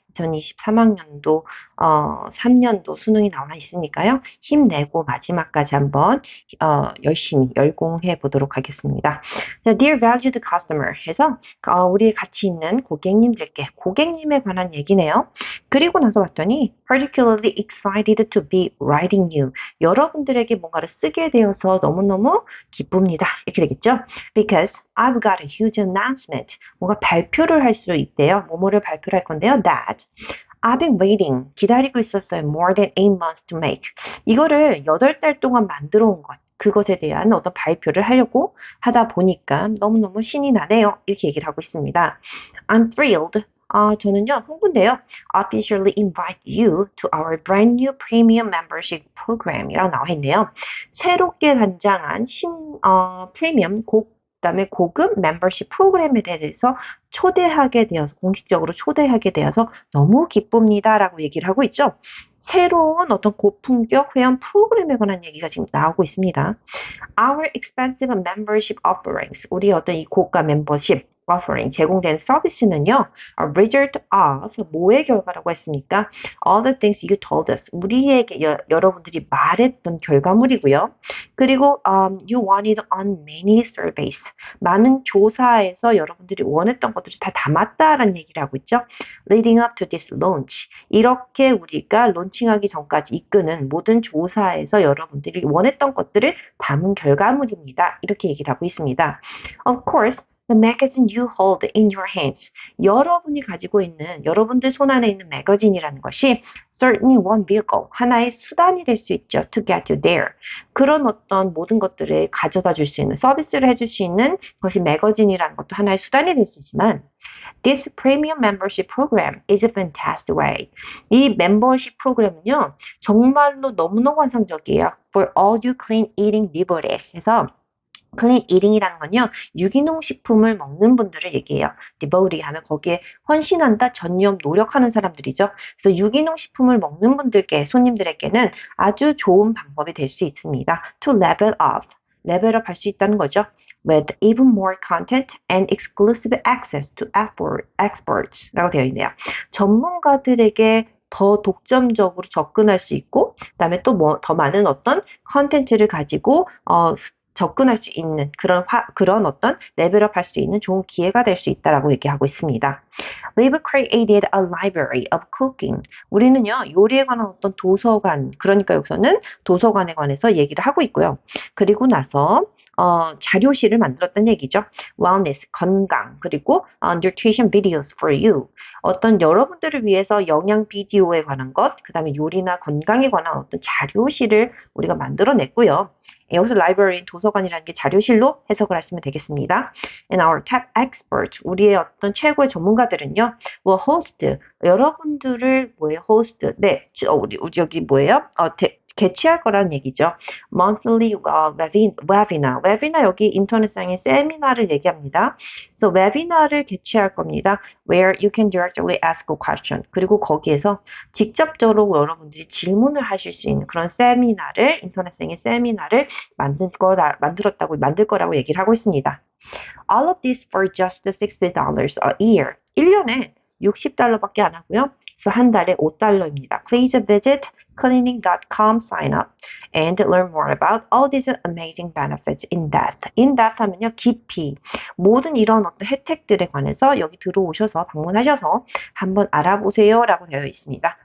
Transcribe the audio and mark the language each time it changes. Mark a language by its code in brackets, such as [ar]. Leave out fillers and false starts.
[ko] 2023학년도 3년도 수능이 나와 있으니까요. 힘내고 마지막까지 한번 열심히 열공해 보도록 하겠습니다. 자, [en] Dear valued customer [ko] 해서 우리 같이 있는 고객님들께 고객님에 관한 얘기네요. 그리고 나서 봤더니 [en] particularly excited to be writing you. [ko] 여러분들에게 뭔가를 쓰게 되어서 너무너무 기쁩니다. 이렇게 되겠죠? [en] Because I've got a huge announcement. [ko] 뭔가 발표를 할 수 있대요. 뭐뭐를 발표를 할 건데요. [en] That I've been waiting. [ko] 기다리고 있었어요. [en] More than 8 months to make. [ko] 이거를 8달 동안 만들어 온 것. 그것에 대한 어떤 발표를 하려고 하다 보니까 너무너무 신이 나네요. 이렇게 얘기를 하고 있습니다. [en] I'm thrilled. [ko] 저는요, 홍보인데요. [en] Officially invite you to our brand new premium membership program [ko] 이라고 나와 있네요. 새롭게 단장한 프리미엄 그다음에 고급 멤버십 프로그램에 대해서 초대하게 되어서 공식적으로 초대하게 되어서 너무 기쁩니다라고 얘기를 하고 있죠. 새로운 어떤 고품격 회원 프로그램에 관한 얘기가 지금 나오고 있습니다. [en] Our expensive membership offerings, [ko] 우리 어떤 이 고가 멤버십 offering 제공되는 서비스는요, [en] a result of [ko] 뭐의 결과라고 했습니까? [en] All the things you told us, [ko] 우리에게 여러분들이 말했던 결과물이고요. 그리고 [en] you wanted on many surveys, [ko] 많은 조사에서 여러분들이 원했던 것들이 다 담았다라는 얘기를 하고 있죠. [en] Leading up to this launch, [ko] 이렇게 우리가 론칭하기 전까지 이끄는 모든 조사에서 여러분들이 원했던 것들을 담은 결과물입니다. 이렇게 얘기를 하고 있습니다. [en] Of course, the magazine you hold in your hands. [ko] 여러분이 가지고 있는, 여러분들 손안에 있는 매거진이라는 것이 [en] certainly one vehicle, [ko] 하나의 수단이 될 수 있죠. [en] To get you there. [ko] 그런 어떤 모든 것들을 가져다 줄 수 있는, 서비스를 해줄 수 있는 것이 매거진이라는 것도 하나의 수단이 될 수 있지만 [en] This premium membership program is a fantastic way. [ko] 이 멤버십 프로그램은요, 정말로 너무너무 환상적이에요. [en] For all you clean eating devotees. [ko] 해서 클린 이팅이라는 건요, 유기농 식품을 먹는 분들을 얘기해요. 디보리 하면 거기에 헌신한다, 전념, 노력하는 사람들이죠. 그래서 유기농 식품을 먹는 분들께, 손님들에게는 아주 좋은 방법이 될 수 있습니다. [en] To level up, [ko] 레벨업 할 수 있다는 거죠. [en] With even more content and exclusive access to experts [ko] 라고 되어 있네요. 전문가들에게 더 독점적으로 접근할 수 있고, 그다음에 또 더 많은 어떤 컨텐츠를 가지고 접근할 수 있는 그런 어떤 레벨업 할 수 있는 좋은 기회가 될 수 있다라고 얘기하고 있습니다. [en] We've created a library of cooking. [ko] 우리는요, 요리에 관한 어떤 도서관, 그러니까 여기서는 도서관에 관해서 얘기를 하고 있고요. 그리고 나서 자료실을 만들었다는 얘기죠. [en] Wellness, [ko] 건강, 그리고 [en] nutrition videos for you. [ko] 어떤 여러분들을 위해서 영양 비디오에 관한 것, 그 다음에 요리나 건강에 관한 어떤 자료실을 우리가 만들어냈고요. 여기서 library, 도서관이라는 게 자료실로 해석을 하시면 되겠습니다. [en] And our top expert, [ko] 우리의 어떤 최고의 전문가들은요, [en] will host, [ko] 여러분들을 host, 네, 우리 여기 뭐예요? 개최할 거라는 얘기죠. [en] monthly webinar. [ko] webinar 여기 인터넷상의 세미나를 얘기합니다. 그래서 웨비나를 개최할 겁니다. [en] Where you can directly ask a question. [ko] 그리고 거기에서 직접적으로 여러분들이 질문을 하실 수 있는 그런 세미나를, 인터넷상의 세미나를 만들 거라고 얘기를 하고 있습니다. [en] All of this for just $60 a year. [ko] 1년에 $60밖에 안 하고요. 그래서 한 달에 $5입니다. [en] Please visit cleaning.com, sign up, and learn more about all these amazing benefits in depth. In depth [ko] 하면요, 깊이. 모든 이런 어떤 혜택들에 관해서 여기 들어오셔서 방문하셔서 한번 알아보세요 라고 되어 있습니다.